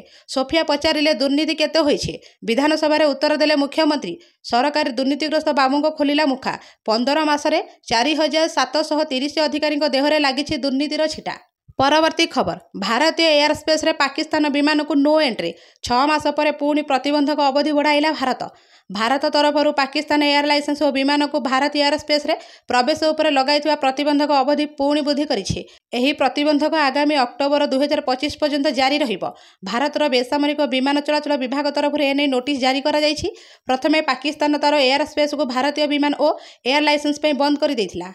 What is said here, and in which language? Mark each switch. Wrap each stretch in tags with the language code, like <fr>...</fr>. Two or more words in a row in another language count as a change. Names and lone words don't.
<or>ସୋଫିଆ ପଚାରିଲେ ଦୁର୍ନୀତି କେତେ ହୋଇଛି? ବିଧାନସଭା ଉତ୍ତର ଦେଲେ ମୁଖ୍ୟମନ୍ତ୍ରୀ। ସରକାରୀ ଦୁର୍ନୀତିଗ୍ରସ୍ତ ବାବୁ କୁ ଖୋଲିଲା ମୁଖା। 15 ମାସରେ 4730 ଅଧିକାରୀ ଦେହରେ ଲାଗିଛି ଦୁର୍ନୀତିର ଛିଟା। ପରବର୍ତ୍ତୀ ଖବର ଭାରତୀୟ ଏୟାରସ୍ପେସ ରେ ପାକିସ୍ତାନ ବିମାନ କୁ</or> <en>no entry.</en> <or>6 ମାସ ପରେ ପୁଣି ପ୍ରତିବନ୍ଧକ ଅବଧି ବଢ଼ାଇଲା ଭାରତ। ଭାରତ ତରଫରୁ ପାକିସ୍ତାନ</or> <en>air license</en> <or>ଓ ବିମାନକୁ ଭାରତ ଏୟାରସ୍ପେସ୍ରେ ପ୍ରବେଶ ଉପରେ ଲଗାଇଥିବା ପ୍ରତିବନ୍ଧକ ଅବଧି ପୁଣି ବୃଦ୍ଧି କରିଛି। ଏହି ପ୍ରତିବନ୍ଧକ ଆଗାମୀ ଅକ୍ଟୋବର 2025 ପର୍ଯ୍ୟନ୍ତ ଜାରି ରହିବ। ଭାରତର ବେସାମରିକ ବିମାନ ଚଳାଚଳ ବିଭାଗ ତରଫରୁ ଏନେଇ ନୋଟିସ୍ ଜାରି କରାଯାଇଛି। ପ୍ରଥମେ ପାକିସ୍ତାନ ତାର ଏୟାର ସ୍ପେସ୍କୁ ଭାରତୀୟ ବିମାନ ଓ</or> <en>air license</en> <or>ପାଇଁ ବନ୍ଦ କରିଦେଇଥିଲା।</or>